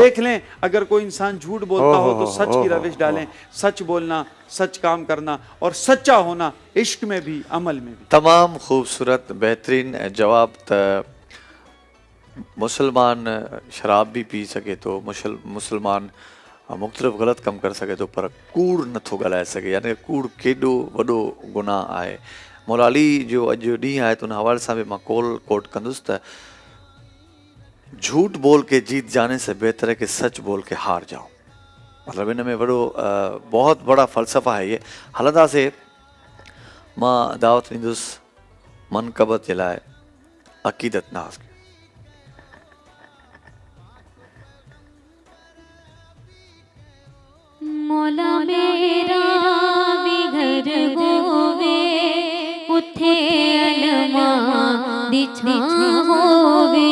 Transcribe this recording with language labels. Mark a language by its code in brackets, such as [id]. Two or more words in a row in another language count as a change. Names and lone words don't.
[ur] دیکھ لیں، اگر کوئی انسان جھوٹ بولتا ہو تو سچ کی روش ڈالیں، سچ بولنا، سچ کام کرنا اور سچا ہونا، عشق میں بھی عمل میں بھی. تمام خوبصورت بہترین جواب. [sd] त [ur] مسلمان شراب بھی پی سکے تو مسلمان مختلف غلط کم کر سکے تو, [sd] पर कूड़ नथो ॻाल्हाए सघे, यानी कूड़ केॾो वॾो गुनाह आहे। मौला अली जो अॼु ॾींहुं आहे, त उन हवाले सां बि मां कोट कंदुसि त [ur] جھوٹ بول کے جیت جانے سے بہتر ہے کہ سچ بول کے ہار جاؤ. مطلب ان میں وڏو بہت بڑا فلسفہ ہے یہ. [sd] हलंदासीं, मां दावत ॾींदुसि मनक़बत जे लाइ अक़ीदत नाज़। [pa] مولا میرا بھی گھر ہووے، اوتھے علماں دی چھاں ہووے.